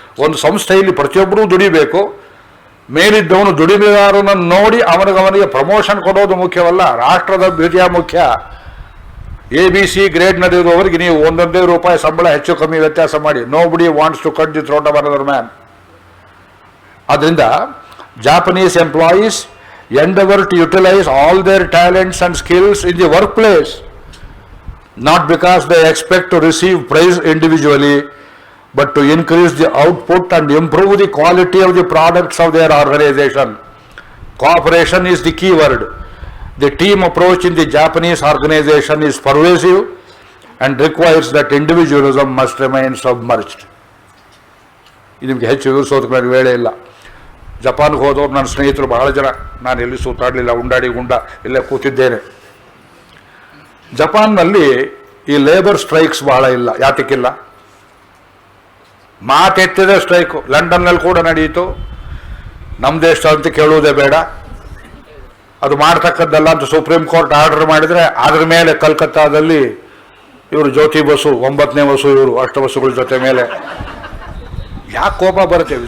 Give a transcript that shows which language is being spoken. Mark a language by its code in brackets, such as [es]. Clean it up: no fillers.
[kn] ಒಂದು ಸಂಸ್ಥೆಯಲ್ಲಿ ಪ್ರತಿಯೊಬ್ಬರೂ ದುಡಿಬೇಕು. ಮೇಲಿದ್ದವನು ದುಡಿಮೆದಾರನನ್ನು ನೋಡಿ ಅವನಿಗೆ ಪ್ರಮೋಷನ್ ಕೊಡೋದು ಮುಖ್ಯವಲ್ಲ, ರಾಷ್ಟ್ರದ ಅಭಿವೃದ್ಧಿಯ ಮುಖ್ಯ. ABC ಗ್ರೇಡ್ನಲ್ಲಿರುವವರಿಗೆ ನೀವು ₹1 ಸಂಬಳ ಹೆಚ್ಚು ಕಮ್ಮಿ ವ್ಯತ್ಯಾಸ ಮಾಡಿ. [en] Nobody wants to cut the throat of another man. [kn] ಅದರಿಂದ [en] Japanese employees endeavor to utilize all their talents and skills in the workplace, not because they expect to receive praise individually, but to increase the output and improve the quality of the products of their organization. Cooperation is the key word. The team approach in the Japanese organization is pervasive and requires that individualism must remain submerged. [kn] ನಿಮಗೆ ಹೆಚ್ಚು ವಿವರಿಸೋದಕ್ಕೆ ನನಗೆ ವೇಳೆ ಇಲ್ಲ. ಜಪಾನ್ಗೆ ಹೋದವ್ರು ನನ್ನ ಸ್ನೇಹಿತರು ಬಹಳ ಜನ, ನಾನು ಎಲ್ಲಿ ಸುತ್ತಾಡಲಿಲ್ಲ, ಉಂಡಾಡಿ ಗುಂಡ ಇಲ್ಲೇ ಕೂತಿದ್ದೇನೆ. ಜಪಾನ್ನಲ್ಲಿ ಈ ಲೇಬರ್ ಸ್ಟ್ರೈಕ್ಸ್ ಬಹಳ ಇಲ್ಲ. ಯಾತಕ್ಕಿಲ್ಲ? ಮಾತೆತ್ತಿದ ಸ್ಟ್ರೈಕು ಲಂಡನ್ನಲ್ಲಿ ಕೂಡ ನಡೆಯಿತು. ನಮ್ಮ ದೇಶ ಅಂತ ಕೇಳುವುದೇ ಬೇಡ, ಅದು ಮಾಡ್ತಕ್ಕದ್ದಲ್ಲ ಅಂತ ಸುಪ್ರೀಂ ಕೋರ್ಟ್ ಆರ್ಡರ್ ಮಾಡಿದರೆ ಅದ್ರ ಮೇಲೆ ಕಲ್ಕತ್ತಾದಲ್ಲಿ ಇವರು ಜ್ಯೋತಿ ಬಸು 9ನೇ ಬಸ್ಸು, ಇವರು ಅಷ್ಟ ಬಸ್ಸುಗಳ ಜೊತೆ ಮೇಲೆ ಯಾಕೆ ಕೋಪ ಬರುತ್ತೆ?